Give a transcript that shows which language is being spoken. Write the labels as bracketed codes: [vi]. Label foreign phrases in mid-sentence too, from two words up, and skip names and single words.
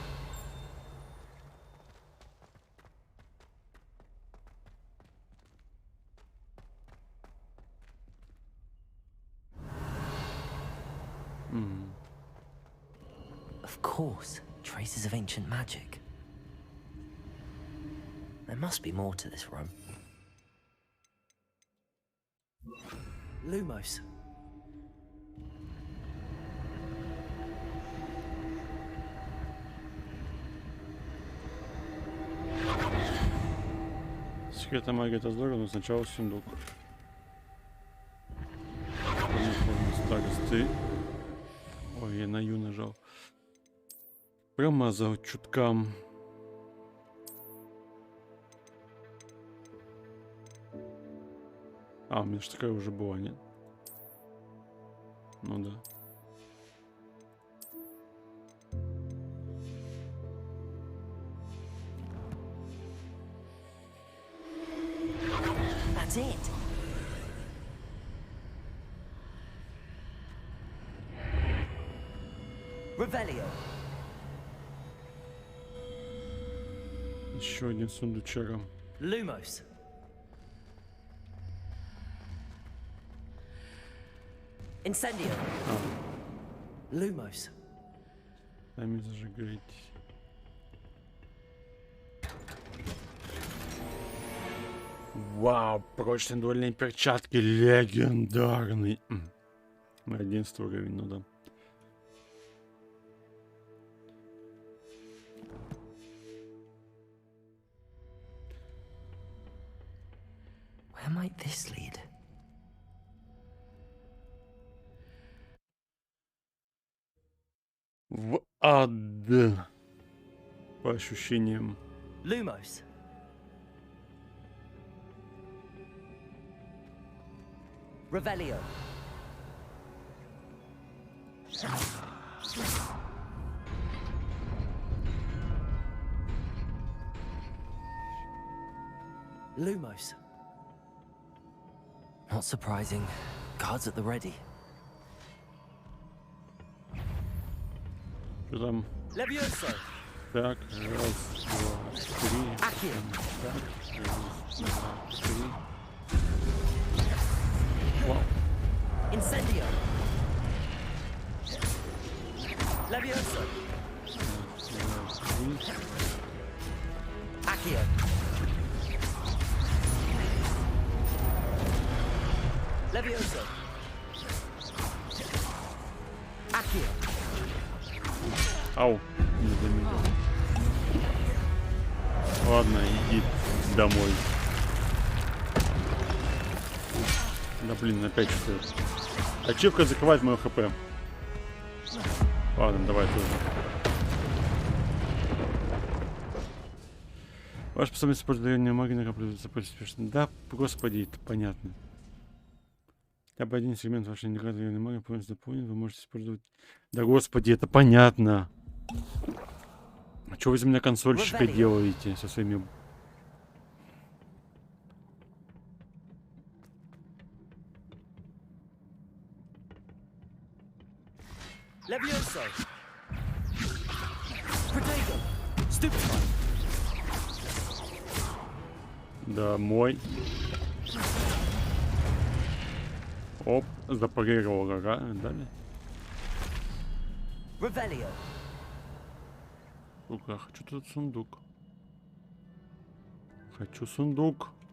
[en] Of course, traces of ancient magic. There must be more to this room. Lumos. [ru] Секретная магия — это здорово, но сначала сундук. Старосты. Ой, я на Ю нажал. Промазал чутка. А, у меня же такая уже была, нет? Ну да. [en] That's it. Revelio. [ru] Еще один сундучок. Lumos. Incendio. Lumos. Сами зажигаетесь. Вау, прочные дуэльные перчатки, легендарный. 11 уровень, ну да. [en] Where might this lead? [ru] В ад. По ощущениям. Lumos. Revelio. Lumos. [en] Not surprising. Guards at the ready. [ru] Что там? Levioso. Так, раз, два, три. Accio. Так, раз, два, три. Вау. Incendio. Levioso. Раз, два, три. Accio. Levioso. Accio. Ау, не заметил. Ладно, иди домой. Да блин, опять что-то. Ачивка закрывает мое хп. Ладно, давай тоже. Ваш способность использовать магии накапливается успешно. Да, господи, это понятно. Хотя бы один сегмент вашей индикаторной магии полностью заполнен, вы можете использовать. Да господи, это понятно. А что вы из меня консольщика делаете со своими... Levioso. Protego. Stupefy. Домой. Оп, запарировал, ага, далее. Revelio. Сука, хочу тут сундук. Хочу сундук.